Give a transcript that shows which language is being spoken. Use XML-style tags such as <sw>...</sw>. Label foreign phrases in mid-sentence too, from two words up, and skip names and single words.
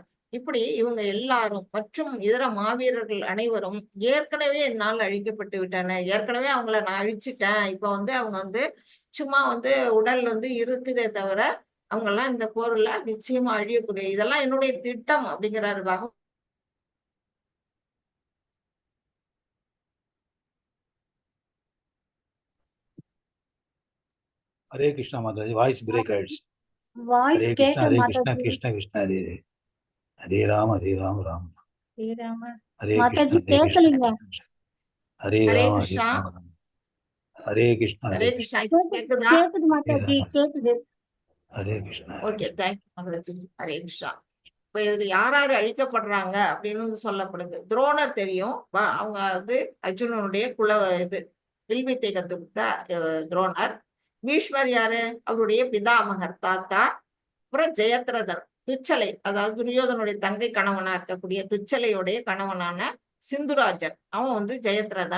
<ta>இப்படி இவங்க எல்லாரும் மற்றும் இதர மாவீரர்கள் அனைவரும் ஏற்கனவே என்னால் அழிக்கப்பட்டு விட்டன. ஏற்கனவே அவங்கள நான் அழிச்சிட்டேன். இப்ப வந்து அவங்க வந்து சும்மா வந்து உடல் வந்து இருக்குதே தவிர அவங்க எல்லாம் இந்த போர்ல நிச்சயமா அழியக்கூடிய, இதெல்லாம் என்னுடைய திட்டம் அப்படிங்கிறாரு பகவான்.</ta> <hi>हरे कृष्णा माता जी,</hi> <en>voice break</en> <hi>आइड्स।</hi> <ta>வாய்ஸ்</ta> <sa>हरे</sa> <ta>கேட்க</ta> <sa>कृष्णा</sa> <ta>மாட்டாஜி.</ta> <sa>कृष्णा कृष्णा हरे हरे, हरे राम राम राम,</sa> <ta>ஸ்ரீராம</ta> <sa>हरे</sa> <ta>மாதாஜி</ta> <sa>कृष्णा</sa> <ta>கேட்கலீங்க.</ta> <sa>हरे</sa> <ta>ஹரே</ta> <sa>राम</sa> <ta>கிருஷ்ணா.</ta> <sa>राम, हरे कृष्णा</sa> <ta>ஹரே கிருஷ்ணா. இப்ப கேக்குதா? கேக்குது மாதாஜி, கேக்குது.</ta> <sa>हरे कृष्णा।</sa> <en>okay, thank you</en> <ta>மகராஜி. ஹரே கிருஷ்ணா. இப்ப இதுல யார் அழிக்கப்படுறாங்க அப்படின்னு வந்து சொல்லப்படுது. துரோணர் தெரியும், அவங்க வந்து அர்ஜுனனுடைய இது வில்வித்தை கத்து கொடுத்த துரோணர். பீஷ்மர் யாரு, அவருடைய பிதாமகர் தாத்தா. அப்புறம் ஜெயத்ரதன், துச்சலை, அதாவது துரியோதனுடைய தங்கை கணவனா இருக்கக்கூடிய துச்சலையுடைய கணவனான சிந்துராஜன், அவன் வந்து ஜெயத்ரதன்.</ta>